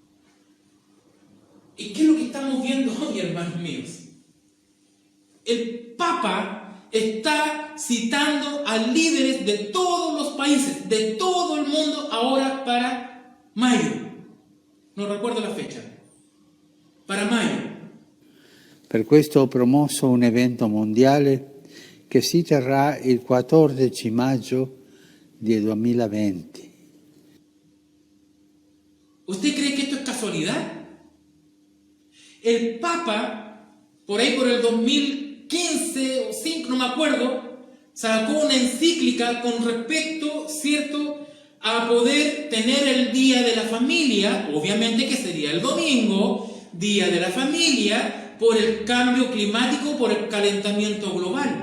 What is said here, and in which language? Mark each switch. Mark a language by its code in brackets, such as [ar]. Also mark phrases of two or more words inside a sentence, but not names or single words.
[es] ¿Y qué es lo que estamos viendo hoy, hermanos míos? El Papa está citando a líderes de todos los países, de todo el mundo, ahora para mayo. No recuerdo la fecha. Para mayo. [it] Per questo ho promosso un evento mondiale che si terrà il 14 maggio del 2020. [es] ¿Usted cree que esto es casualidad? El Papa, por ahí por el 2015 o 5, no me acuerdo, sacó una encíclica con respecto, ¿cierto?, a poder tener el Día de la Familia, obviamente que sería el domingo, Día de la Familia, por el cambio climático, por el calentamiento global.